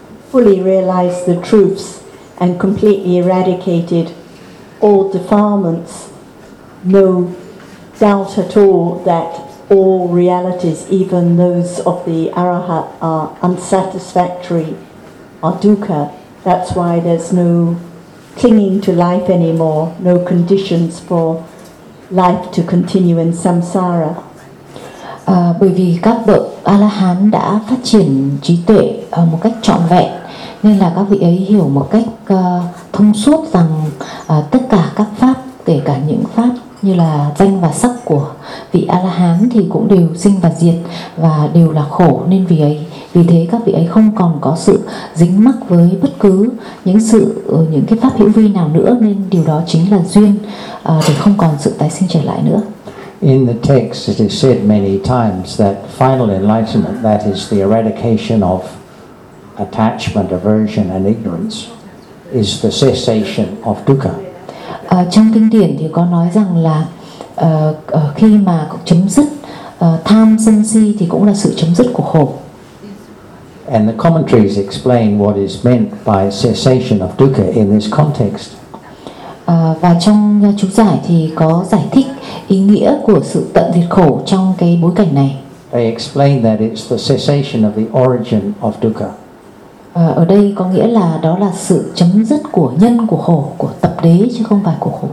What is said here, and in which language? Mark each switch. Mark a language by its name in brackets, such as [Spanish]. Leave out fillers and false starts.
[English] Fully realized the truths and completely eradicated all defilements, no doubt at all that all realities, even those of the arahat, are unsatisfactory, are dukkha. That's why there's no clinging to life anymore, no conditions for life to continue in samsara. [Vietnamese] Bởi vì các bậc A-la-hán đã phát triển trí tuệ một cách trọn vẹn, nên là các vị ấy hiểu một cách thông suốt rằng tất cả các pháp, kể cả những pháp như là danh và sắc của vị A-la-hán thì cũng đều sinh và diệt và đều là khổ, nên vì ấy, vì thế các vị ấy không còn có sự dính mắc với bất cứ những sự những cái pháp hữu vi nào nữa, nên điều đó chính là duyên để không còn sự tái sinh trở lại nữa. [English] In the text it is said many times that final enlightenment, that is the eradication of attachment, aversion and ignorance, is the cessation of dukkha. [Vietnamese] Trong kinh điển thì có nói rằng là khi mà chấm dứt tham sân si thì cũng là sự chấm dứt của khổ. [English] And the commentaries explain what is meant by cessation of dukkha in this context. [Vietnamese] Và trong chú giải thì có giải thích ý nghĩa của sự tận diệt khổ trong cái bối cảnh này. [English] They explain that it's the cessation of the origin of dukkha. [Vietnamese] Ở đây có nghĩa là đó là sự chấm dứt của nhân của khổ, của tập đế chứ không phải của khổ.